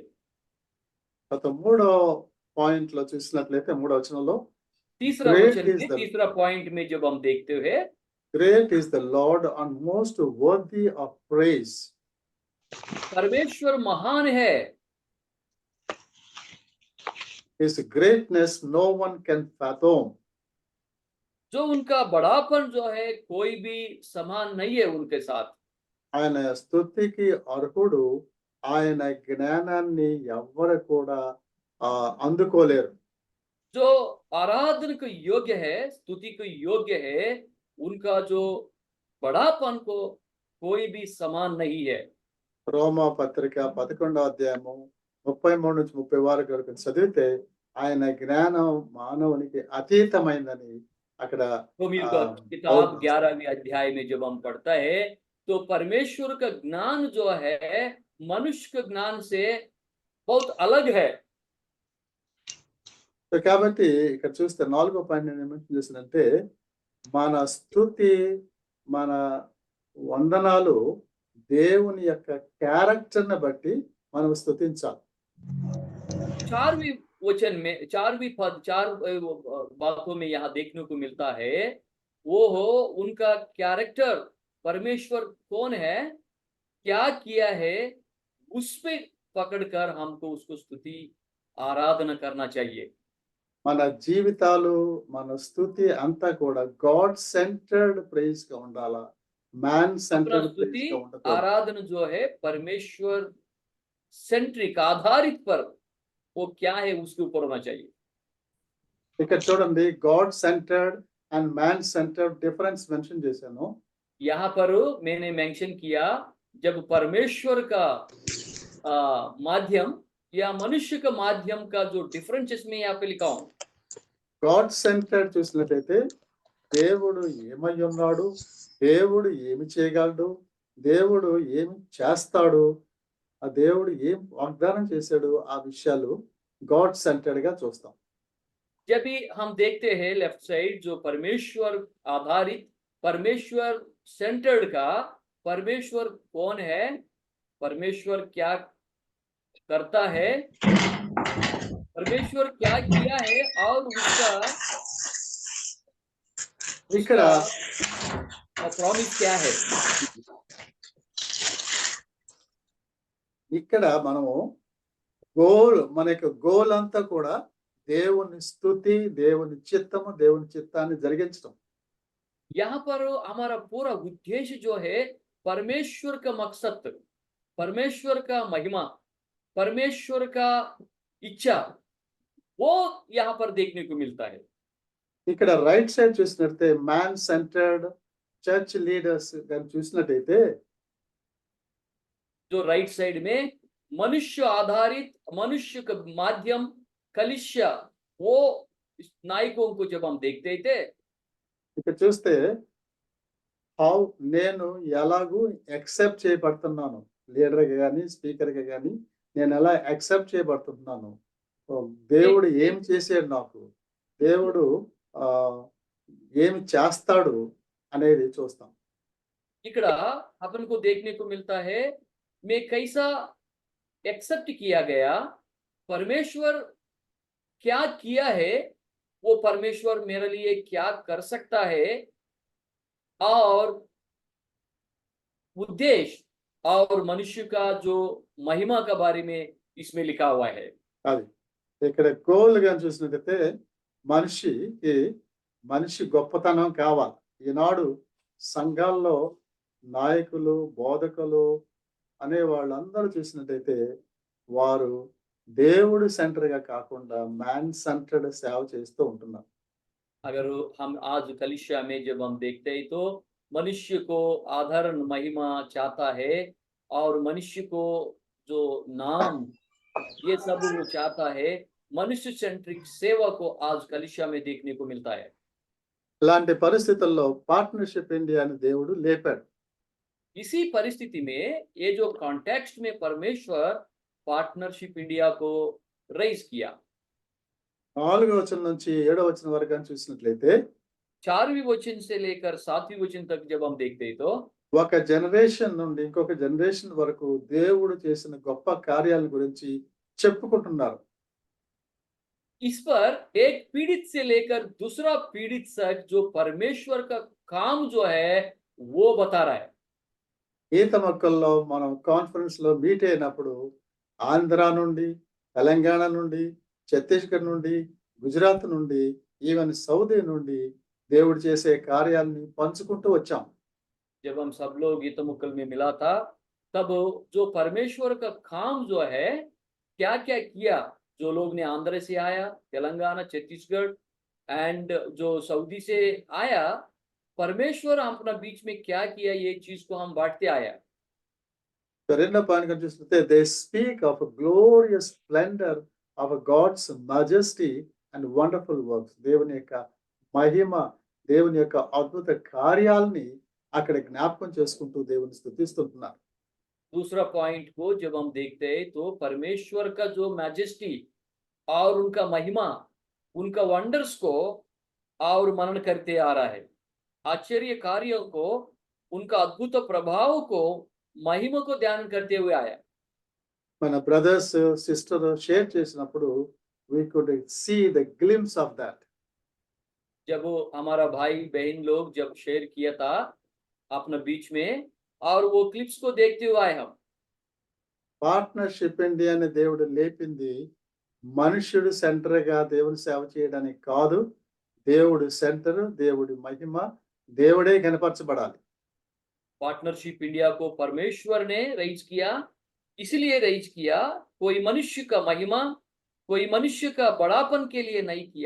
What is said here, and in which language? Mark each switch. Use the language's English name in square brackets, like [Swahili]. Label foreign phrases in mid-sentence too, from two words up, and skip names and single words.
[Telugu] గత మూడో పాయింట్లో చూసినట్లయితే మూడో వచనంలో [Hindi] तीसरा Great वचन is में, the- तीसरा पॉइंट में जब हम देखते हुए [English] Great is the Lord and most worthy of praise. [Hindi] परमेश्वर महान है, [English] His greatness no one can fathom. [Hindi] जो उनका बड़ापन जो है कोई भी समान नहीं है उनके साथ। [Telugu] ఆయన స్తుతికి అర్హుడు. ఆయన జ్ఞానాన్ని ఎవ్వరు కూడా అందుకోలేరు. [Hindi] जो आराधना को योग्य है, स्तुति को योग्य है, उनका जो बड़ापन को कोई भी समान नहीं है। [Telugu] రోమా పత్రిక 11వ అధ్యాయము 33 నుంచి 30 వరకు చదివితే ఆయన జ్ఞానం మానవునికి అతీతమైందని అక్కడ [Hindi] रोमियो आ, का किताब बहुत- 11वें अध्याय में जब हम पढ़ता है तो परमेश्वर का ज्ञान जो है मनुष्य के ज्ञान से बहुत अलग है। [Telugu] సో కాబట్టి ఇక్కడ చూస్తే 4వ పాయింట్ నేను ఏం చేశానంటే మన స్తుతి, మన వందనాలు దేవుని యొక్క క్యారెక్టర్ని బట్టి మనం స్తుతించాలి. [Hindi] 4वीं वचन में 4वीं पद 4 बातों में यहाँ देखने को मिलता है, वो हो उनका कैरेक्टर, परमेश्वर कौन है, क्या किया है, उस पे पकड़कर हमको उसको स्तुति आराधना करना चाहिए। [Telugu] మన జీవితాలు, మన స్తుతి అంతా కూడా [English] God centred praise [Telugu] గా ఉండాలా, మ్యాన్ [Hindi] अपना [Telugu] సెంటర్డ్ [Hindi] स्तुति [Telugu] ప్రైజ్ గా ఉండకూడదు. [Hindi] आराधना जो है परमेश्वर सेंट्रिक आधारित पर वो क्या है उसके ऊपर होना चाहिए। [Telugu] ఇక్కడ చూడండి, [English] God centred and man centred difference mention [Telugu] చేశాను. [Hindi] यहाँ पर मैंने मेंशन किया जब परमेश्वर का माध्यम या मनुष्य का माध्यम का जो डिफरेंस इसमें यहाँ पे लिखा हूं। [English] God centred [Telugu] చూసినట్లయితే దేవుడు ఏమై ఉన్నాడు, దేవుడు ఏమి చేయగలడు, దేవుడు ఏమి చేస్తాడు, ఆ దేవుడు ఏం వాగ్దానం చేశాడు, ఆ విషయాలు [English] God centred [Telugu] గా చూస్తాం. [Hindi] जब भी हम देखते हैं [English] left side [Hindi] जो परमेश्वर आधारित, परमेश्वर सेंटर्ड का, परमेश्वर कौन है, परमेश्वर क्या करता है, परमेश्वर क्या किया है और [Telugu] ఇక్కడ [Hindi] उसका प्रॉमिस क्या है। [Telugu] ఇక్కడ మనము మన యొక్క గోల్ అంతా కూడా దేవుని స్తుతి, దేవుని చిత్తము, దేవుని చిత్తాన్ని జరిగించడం. [Hindi] यहाँ पर हमारा पूरा उद्देश्य जो है परमेश्वर का मकसद, परमेश्वर का महिमा, परमेश्वर का इच्छा, वो यहाँ पर देखने को मिलता है। [Telugu] ఇక్కడ [English] right side [Telugu] చూసినట్లయితే [English] man centred church leaders [Telugu] గాని చూసినట్టయితే [Hindi] जो [English] right side [Hindi] में मनुष्य आधारित, मनुष्य का माध्यम कलिसिया, वो नायकों को जब हम देखते थे [Telugu] ఇక్కడ చూస్తే నేను ఎలాగూ యాక్సెప్ట్ చేయబడుతున్నాను, లీడర్గా కానీ స్పీకర్గా కానీ నేను ఎలా యాక్సెప్ట్ చేయబడుతున్నాను, దేవుడు ఏం చేశాడు, నాకు దేవుడు ఏమి చేస్తాడు అనేది చూస్తాం. [Hindi] ఇక్కడ अपन को देखने को मिलता है मैं कैसा एक्सेप्ट किया गया, परमेश्वर क्या किया है, वो परमेश्वर मेरे लिए क्या कर सकता है, और उद्देश्य और मनुष्य का जो महिमा का बारे में इसमें लिखा हुआ है। [Telugu] అది ఇక్కడ గోల్ గా చూసినట్టయితే మనిషి గొప్పతనం కావాలి. ఈనాడు సంఘాల్లో నాయకులు, బోధకులు అనే వాళ్ళందరూ చూసినట్టయితే వారు దేవుడు సెంటర్‌గా కాకుండా [English] man centred [Telugu] సేవ చేస్తూ ఉంటున్నాం. [Hindi] अगर हम आज कलीसिया में जब हम देखते हैं तो मनुष्य को आधारण महिमा चाहता है और मनुष्य को जो नाम ये सब वो चाहता है। मनुष्य सेंट्रिक सेवा को आज कलीसिया में देखने को मिलता है। [Telugu] ఇలాంటి పరిస్థితుల్లో పార్ట్నర్‌షిప్ ఇండియాని దేవుడు లేపాడు. [Hindi] इसी परिस्थिति में ये जो कॉन्टेक्स्ट में परमेश्वर पार्टनरशिप इंडिया को रेज किया। [Telugu] 4వ వచనం నుంచి 7వ వచనం వరకు గాని చూసినట్లయితే [Hindi] 4वीं वचन से लेकर 7वीं वचन तक जब हम देखते हैं तो [Telugu] ఒక జనరేషన్ నుండి ఇంకొక జనరేషన్ వరకు దేవుడు చేసిన గొప్ప కార్యాల గురించి చెప్పుకుంటున్నారు. [Hindi] इस पर एक पीड़ित से लेकर दूसरा पीड़ित तक जो परमेश्वर का काम जो है वो बता रहा है। [Telugu] ఈత మొక్కల్లో మనం కాన్ఫరెన్స్‌లో మీట్ అయినప్పుడు ఆంధ్ర నుండి, తెలంగాణ నుండి, ఛత్తీస్‌గఢ్ నుండి, గుజరాత్ నుండి, ఈవెన్ సౌదీ నుండి దేవుడు చేసే కార్యాలని పంచుకుంటూ వచ్చాం. [Hindi] जब हम सब लोग गीत मुक्कल में मिला था तब जो परमेश्वर का काम जो है क्या क्या किया, जो लोग ने आंध्र से आया, तेलंगाना, छत्तीसगढ़ एंड जो सऊदी से आया, परमेश्वर अपना बीच में क्या किया ये चीज को हम बांटते आया। [Telugu] రెండో పాయింట్ కనుక చూసినట్లయితే [English] they speak of glorious splendour of God's majesty and wonderful works. [Telugu] దేవుని యొక్క మహిమ, దేవుని యొక్క అద్భుత కార్యాలని అక్కడ జ్ఞాపకం చేసుకుంటూ దేవుని స్తుతిస్తుంటున్నారు. [Hindi] दूसरा पॉइंट को जब हम देखते हैं तो परमेश्वर का जो मैजेस्टी और उनका महिमा, उनका वंडर्स को और मनन करते आ रहा है। आश्चर्य कार्यों को, उनका अद्भुत प्रभाव को, महिमा को ध्यान करते हुए आया। [Telugu] మన [English] brothers sister share [Telugu] చేసినప్పుడు [English] we could see the glimpse of that. [Hindi] जब वो हमारा भाई बहन लोग जब शेयर किया था अपना बीच में और वो क्लिप्स को देखते हुए आए हम। [Telugu] పార్ట్నర్‌షిప్ ఇండియాని దేవుడు లేపింది మనుష్యుడు సెంటర్‌గా దేవుని సేవ చేయడానికి కాదు. దేవుడు సెంటర్, దేవుడి మహిమ, దేవుడే కనపరచబడాలి. [Hindi] पार्टनरशिप इंडिया को परमेश्वर ने रेज किया, इसलिए रेज किया, कोई मनुष्य का महिमा, कोई मनुष्य का बड़ापन के लिए नहीं किया।